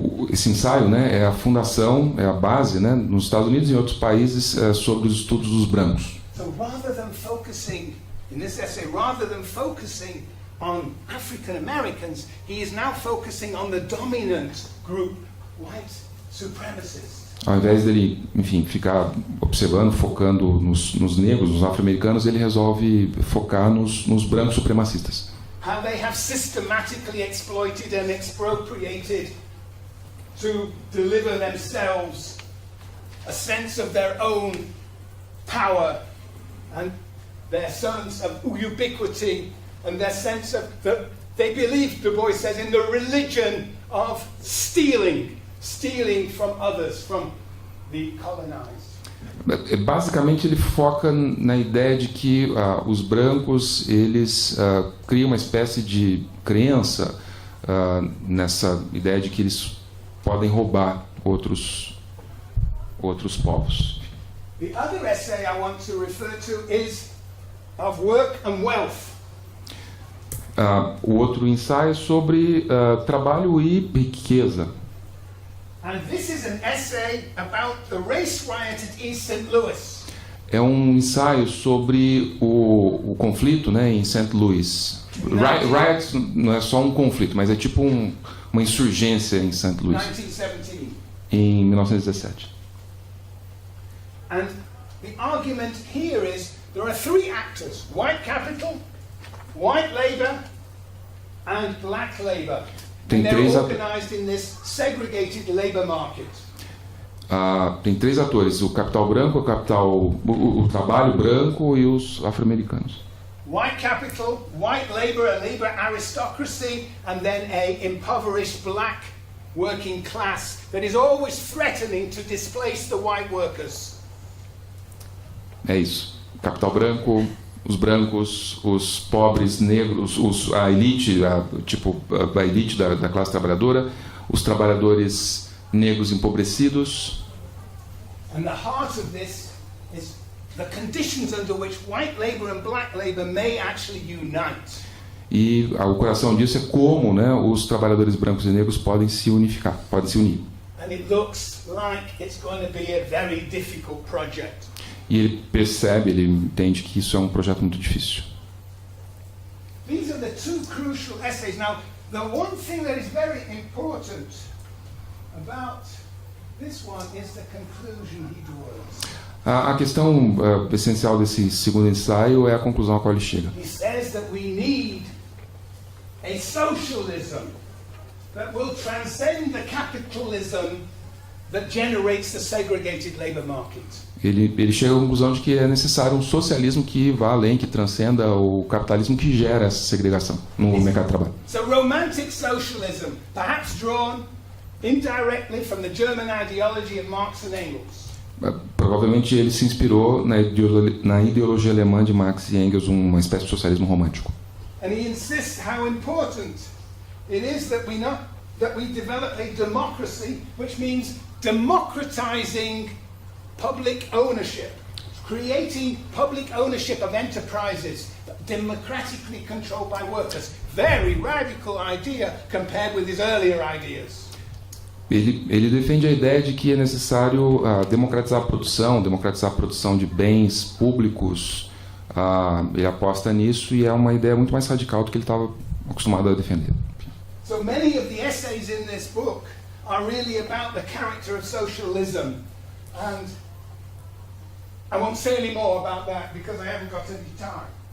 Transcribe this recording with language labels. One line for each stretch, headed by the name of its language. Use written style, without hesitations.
Portuguese: Esse ensaio, né, é a fundação, é a base, né, nos Estados Unidos e em outros países sobre os estudos dos brancos.
English: So rather than focusing in this essay, rather than focusing on African Americans, he is now focusing on the dominant group, white supremacists.
Portuguese: Ao invés dele, enfim, ficar observando, focando nos negros, nos afro-americanos, ele resolve focar nos brancos supremacistas.
English: How they have systematically exploited and expropriated to deliver themselves a sense of their own power and their sense of ubiquity and their sense of they believe, Du Bois says, in the religion of stealing from others, from the colonized.
Portuguese: Basicamente ele foca na ideia de que os brancos eles criam uma espécie de crença nessa ideia de que eles podem roubar outros povos.
English: The other essay I want to refer to is of work and wealth.
Portuguese: O outro ensaio é sobre trabalho e riqueza.
English: And this is an essay about the race riot at East St. Louis.
Portuguese: É um ensaio sobre o conflito, né, em St. Louis. Riot não é só um conflito, mas é tipo uma insurgência em St. Louis. 1917. Em 1917.
English: And the argument here is there are three actors: white capital, white labor, and black labor. And they're organized in this segregated labor market.
Portuguese: Tem três atores: o capital branco, o trabalho branco e os afro-americanos.
English: White capital, white labor, a labor aristocracy, and then a impoverished black working class that is always threatening to displace the white workers.
Portuguese: É isso. Capital branco, os brancos, os pobres, negros, a elite, a elite da classe trabalhadora, os trabalhadores negros empobrecidos.
English: And the heart of this is the conditions under which white labor and black labor may actually unite.
Portuguese: E o coração disso é como, né, os trabalhadores brancos e negros podem se unificar, podem se unir.
English: And it looks like it's going to be a very difficult project.
Portuguese: E ele percebe, ele entende que isso é um projeto muito difícil.
English: These are the two crucial essays. Now, the one thing that is very important about this one is the conclusion he draws.
Portuguese: A questão essencial desse segundo ensaio é a conclusão a qual ele chega.
English: He says that we need a socialism that will transcend the capitalism that generates the segregated labor market.
Portuguese: Ele chega à conclusão de que é necessário um socialismo que vá além, que transcenda o capitalismo que gera essa segregação no mercado de trabalho.
English: So romantic socialism, perhaps drawn indirectly from the German ideology of Marx and Engels.
Portuguese: Provavelmente ele se inspirou na ideologia alemã de Marx e Engels, uma espécie de socialismo romântico.
English: And he insists how important it is that we develop a democracy, which means democratizing public ownership, creating public ownership of enterprises democratically controlled by workers. Very radical idea compared with his earlier ideas.
Portuguese: Ele defende a ideia de que é necessário democratizar a produção de bens públicos. Ele aposta nisso e é uma ideia muito mais radical do que ele estava acostumado a defender.
English: So many of the essays in this book are really about the character of socialism, and I won't say any more about that because I haven't got any time.